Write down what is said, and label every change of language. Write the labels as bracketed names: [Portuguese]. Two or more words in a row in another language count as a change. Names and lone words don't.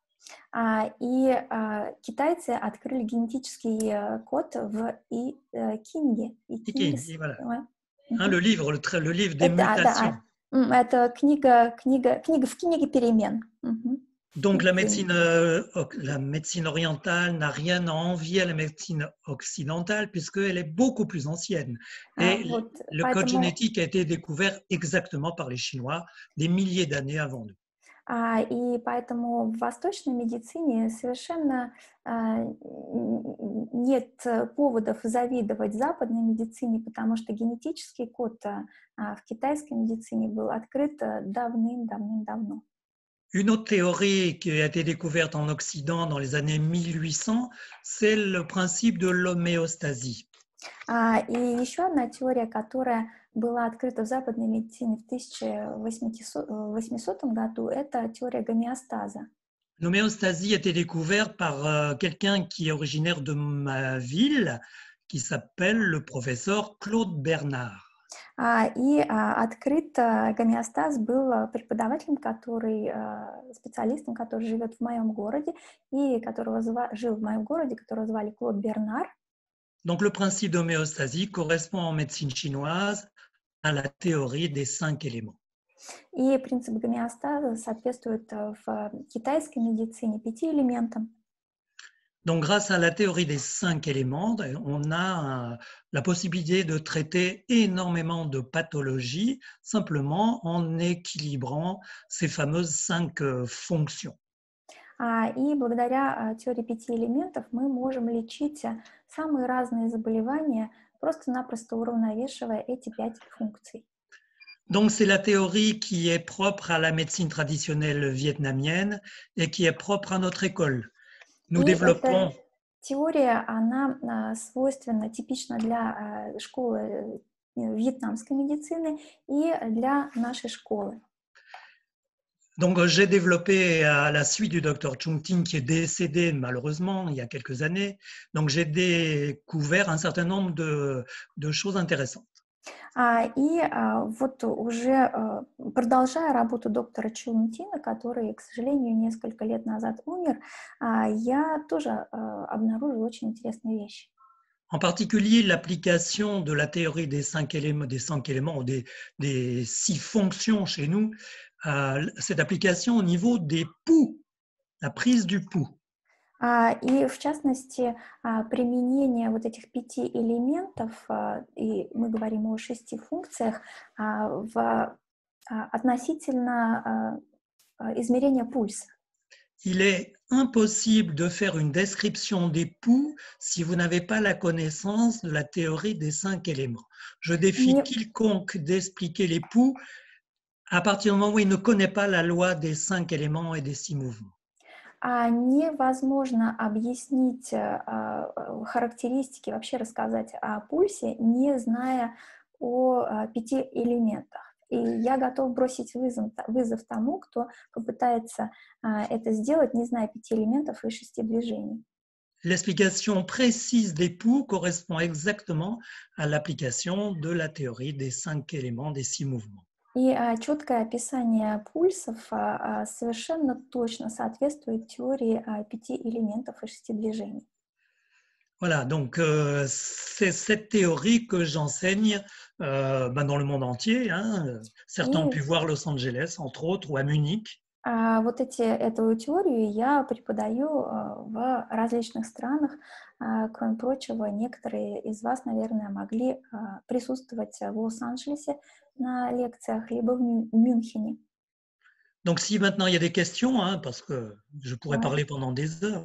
[Russian] И китайцы открыли генетический код в Кинге. [French] Yiking, voilà. Le livre des mutations. [Russian] Это книга в книге перемен. [French] Donc la médecine orientale n'a rien à envier à la médecine occidentale puisqu'elle est beaucoup plus ancienne. Et le code génétique a été découvert exactement par les Chinois des milliers d'années avant nous. [Russian] И поэтому в восточной медицине совершенно нет поводов завидовать западной медицине, потому что генетический код в китайской медицине был открыт давным-давным-давно. [French] Une autre théorie qui a été découverte en Occident dans les années 1800, c'est le principe de l'homéostasie. [Russian] И еще одна теория, которая была открыта в западной медицине в 1800 году, это теория гомеостаза. [French] L'homéostasie a été découverte par quelqu'un qui est originaire de ma ville, qui s'appelle le professeur Claude Bernard. [Russian] И открыт гомеостаз был преподавателем, специалистом, который живет в моем городе, и жил в моем городе, которого звали Клод Бернар. [French] Donc le principe d'homéostasie correspond en médecine chinoise à la théorie des 5 éléments. [Russian] И принцип гомеостаза соответствует в китайской медицине 5 элементам. [French] Donc, grâce à la théorie des 5 éléments, on a la possibilité de traiter énormément de pathologies simplement en équilibrant ces fameuses 5 fonctions. [Russian] И благодаря теории 5 элементов мы можем лечить самые разные заболевания, просто-напросто уравновешивая эти 5 функций. [French] Donc, c'est la théorie qui est propre à la médecine traditionnelle vietnamienne et qui est propre à notre école. Nous développons... [Russian] Эта теория, она свойственна, типична для школы вьетнамской медицины и для нашей школы. [French] Donc, j'ai développé à la suite du docteur Chung Ting qui est décédé malheureusement il y a quelques années. Donc, j'ai découvert un certain nombre de choses intéressantes. [Russian] И вот уже продолжая работу доктора Чун Тина, который, к сожалению, несколько лет назад умер, я тоже обнаружила очень интересные вещи. [French] En particulier, l'application de la théorie des 5 éléments ou des 6 fonctions chez nous, cette application au niveau des poux, la prise du pouls. [Russian] И в частности, применение вот этих 5 элементов, и мы говорим о 6 функциях, в относительно измерения пульса. [French] Il est impossible de faire une description des pouls si vous n'avez pas la connaissance de la théorie des 5 éléments. Je défie quiconque d'expliquer les pouls à partir du moment où il ne connaît pas la loi des 5 éléments et des 6 mouvements. [Russian] Невозможно объяснить характеристики, вообще рассказать о пульсе, не зная о 5 элементах. И я готов бросить вызов тому, кто попытается это сделать, не зная 5 элементов и 6 движений. [French] L'explication précise des pouls correspond exactement à l'application de la théorie des 5 éléments, des 6 mouvements. [Russian] И четкое описание пульсов совершенно точно соответствует теории 5 элементов и 6 движений. [French] Voilà, donc c'est cette théorie que j'enseigne dans le monde entier. Hein. Certains ont pu voir Los Angeles, entre autres, ou à Munich. [Russian] Вот эту теорию я преподаю в различных странах. Кроме прочего, некоторые из вас, наверное, могли присутствовать в Лос-Анджелесе на лекциях, либо в Мюнхене. [French] Donc, si maintenant il y a des questions, hein, parce que je pourrais parler pendant des heures.